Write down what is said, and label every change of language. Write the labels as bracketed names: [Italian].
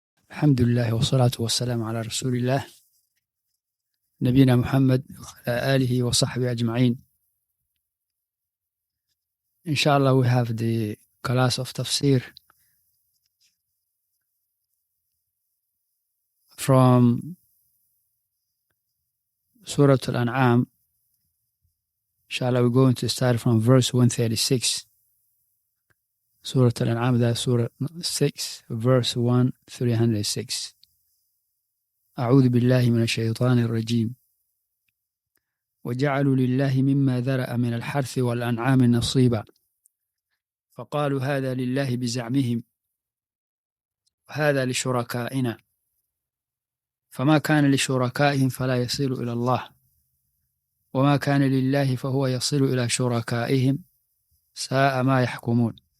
[Arabic] الحمد لله والصلاة والسلام على رسول الله نبينا محمد وعلى آله وصحبه أجمعين. [English] Inshallah, we have the class of Tafsir from Surah An'aam. Inshallah, we're going to start from verse 136. Surah An'aam, that's Surah 6, verse 1306. [Arabic] أعوذ بالله من الشيطان الرجيم. وجعلوا لله مما ذرأ من الحرث والأنعام نصيبا فقالوا هذا لله بزعمهم وهذا لشركائنا فما كان لشركائهم فلا يصل إلى الله وما كان لله فهو يصل إلى شركائهم ساء ما يحكمون.